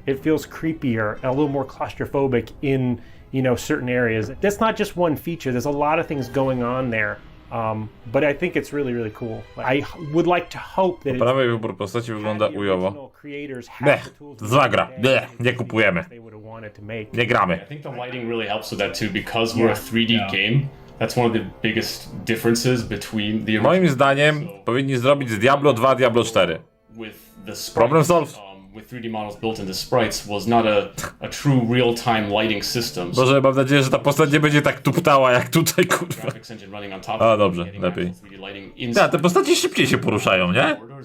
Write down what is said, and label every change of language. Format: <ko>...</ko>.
<en>It feels creepier, a little more claustrophobic in certain areas. That's not just one feature. There's a lot of things going on there. But I think it's really, really cool. I would like to hope that</en> <pl>prawej wybór postaci wygląda ujowo. Zła gra. Nie kupujemy. Nie gramy.</pl> <en>I think the lighting really helps with that too, because we're a 3D game. That's one of the biggest differences between the</en> <pl>Moim zdaniem powinni zrobić z Diablo 2 Diablo 4.</pl> <en>Problem solved. With 3D models built into sprites was not a true real-time lighting system.</en> <pl>Boże, mam nadzieję, że ta postać nie będzie tak tuptała jak tutaj, kurwa. A, dobrze, lepiej. Te postaci szybciej się poruszają, nie?</pl>